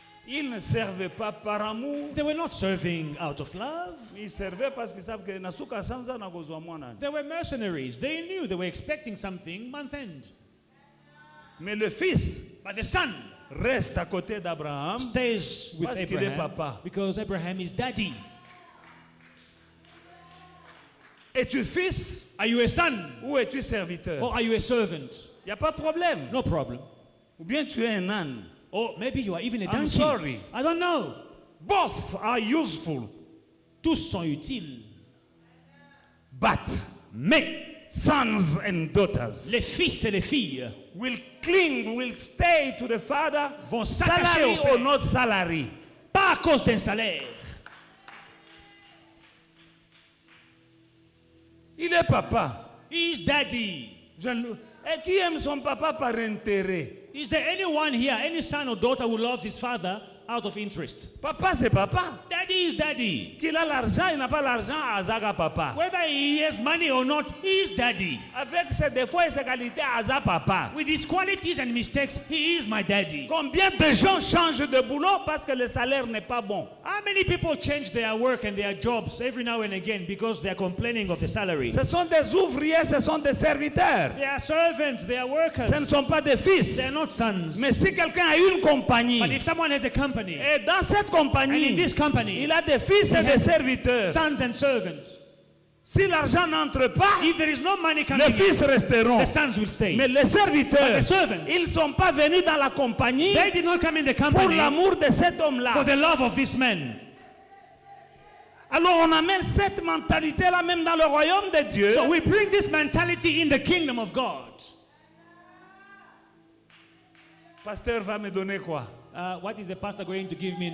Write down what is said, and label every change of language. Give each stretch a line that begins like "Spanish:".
French: Ils ne servaient pas par amour.
English: They were not serving out of love.
French: Ils servaient parce qu'ils savent que
Lingala: nasuka sanza na kozwa mwana.
English: They were mercenaries. They knew they were expecting something month end.
French: Mais le fils
English: But the son
French: reste à côté d'Abraham.
English: stays with
French: Parce qu'il est
English: Abraham
French: papa.
English: because Abraham is daddy.
French: Es-tu fils
English: Are you a son
French: ou es-tu serviteur?
English: or are you a servant?
French: Il n'y a pas de problème.
English: No problem.
French: Ou bien tu es un âne.
English: Or maybe you are even a I'm donkey. sorry. I don't know. Both are useful.
French: Tous sont utiles.
English: But
French: Mais
English: sons and daughters
French: les fils et les filles
English: will cling, will stay to the father,
French: vont s'attacher
English: salary
French: au père.
English: or not salary.
French: pas à cause d'un salaire. Il est papa.
English: He is daddy.
French: Et qui aime son papa par intérêt?
English: Is there anyone here, any son or daughter who loves his father out of interest?
French: Papa, c'est papa.
English: Daddy is daddy.
French: Qu'il a l'argent, il n'a pas l'argent,
Lingala: Azaga papa.
English: Whether he has money or not, he is daddy.
French: Avec ses défauts et ses qualités,
Lingala: Aza papa.
English: With his qualities and mistakes, he is my daddy.
French: Combien de gens changent de boulot parce que le salaire n'est pas bon?
English: How many people change their work and their jobs every now and again because they are complaining of the salary?
French: Ce sont des ouvriers, ce sont des serviteurs.
English: They are servants, they are workers.
French: Ce ne sont pas des fils.
English: They are not sons.
French: Mais si quelqu'un a une compagnie,
English: But if someone has a company,
French: et dans cette
English: and in
French: compagnie,
English: this company,
French: il a des fils et
English: he
French: des
English: has
French: serviteurs.
English: sons and servants,
French: Si l'argent n'entre pas,
English: if there is no money coming
French: les fils
English: in,
French: resteront.
English: the sons will stay.
French: Mais les serviteurs,
English: But the servants,
French: ils ne sont pas venus dans la compagnie
English: they did not come in the
French: pour
English: company
French: l'amour de cet
English: for
French: homme-là.
English: the love of this man.
French: Alors on amène cette mentalité-là même dans le royaume de Dieu.
English: So we bring this mentality in the kingdom of God.
French: Pasteur va me donner quoi?
English: What is the pastor going to give me in